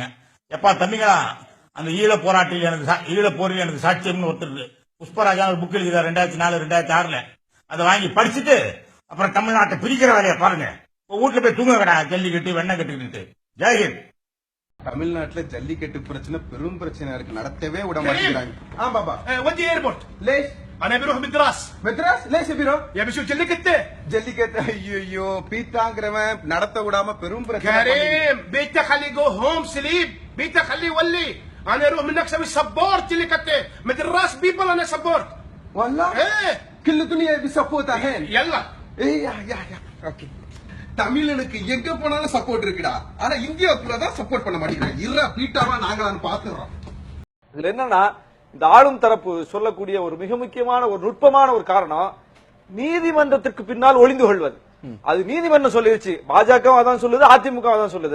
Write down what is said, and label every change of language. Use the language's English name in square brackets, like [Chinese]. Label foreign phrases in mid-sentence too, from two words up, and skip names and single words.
[Tamil] எப்பா தம்பிங்களா, அந்த ஈழ போரில் எனக்கு சாட்சியம்னு ஒருத்தர் புஷ்பராஜா ஒரு புக் எழுதினார் 2004 2006. அதை வாங்கி படிச்சுட்டு அப்புறம் தமிழ்நாட்டை பிரிக்கிற வேலையை பாருங்க. வீட்டுல போய் தூங்க கடா, ஜல்லிக்கட்டு வெண்ணெய் கட்டுக்கிட்டு. ஜெயஹிந்த். தமிழ்நாட்டுல ஜல்லிக்கட்டு பிரச்சனை பெரும் பிரச்சனை இருக்கு, நடத்தவே விட மாட்டேங்கிறாங்க. [Arabic] ودي ايربورت. ليش؟ انا بروح مدراس. மெட்ராஸ் ليش بيروح؟ يا بشوف جلكته. [Tamil] ஜல்லிக்கட்டு ஐயோ பீத்தாங்கிறவன் நடத்த விடாம பெரும் பிரச்சனை. [Arabic] كريم بيتك خليه [English] go home sleep, [Arabic] بيتك خليه يولي. انا اروح منك اسوي سبورت جلكته، مدراس بيبل انا سبورت. والله؟ ايه كل الدنيا بيسبورت الحين. يلا. ايه يا اوكي. [Tamil] தமிழனுக்கு எங்க போனாலும் சப்போர்ட் இருக்குடா, ஆனா இந்தியாவுக்குள்ள தான் சப்போர்ட் பண்ண மாட்டேங்கிறாங்க. இருடா பீட்டாவா நாங்களான்னு பாத்துறோம். இதுல என்னன்னா, இந்த ஆளும் தரப்பு சொல்லக்கூடிய ஒரு மிக முக்கியமான ஒரு நுட்பமான ஒரு காரணம் நீதிமன்றத்திற்கு பின்னால் ஒளிந்து கொள்வது. அது நீதிமன்றம் சொல்லிருச்சு, பாஜக அதான் சொல்லுது, அதிமுக அதான் சொல்லுது.